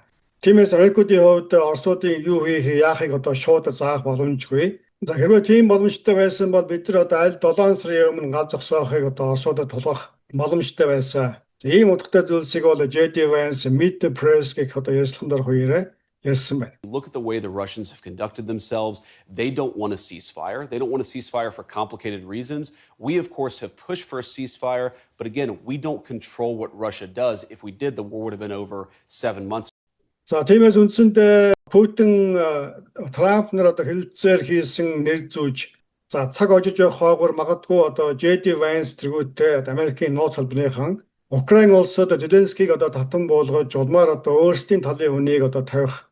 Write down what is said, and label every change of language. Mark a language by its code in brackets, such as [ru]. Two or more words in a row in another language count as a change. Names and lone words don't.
[mn] Тиймээс Америкуудын хувьд Оросуудын юу хийх, яахыг шууд заах боломжгүй. Хэрвээ тийм боломжтой байсан бол бид нар аль 7 сарын өмнө гал зогсоохыг Оросуудад тулгах боломжтой байсан. Ийм утгатай зүйлсийг бол JD Vance Meet the Press гэх ярилцлаганд хоёроо ярьсан байна. [en] Look at the way the Russians have conducted themselves. They don't want a ceasefire. They don't want a ceasefire for complicated reasons. We, of course, have pushed for a ceasefire. But again, we don't control what Russia does. If we did, the war would have been over 7 months. [mn] За тиймээс үндсэндээ Путин Трамп нар хэлэлцээр хийсэн нэр зүүж цаг ожиж явах хойгоор магадгүй JD Vance тэргүүтээ Америкийн нууц салбарынхан Украин улсад Зеленскийг татан буулгаж улмаар өөрсдийн талын хүнийг тавих.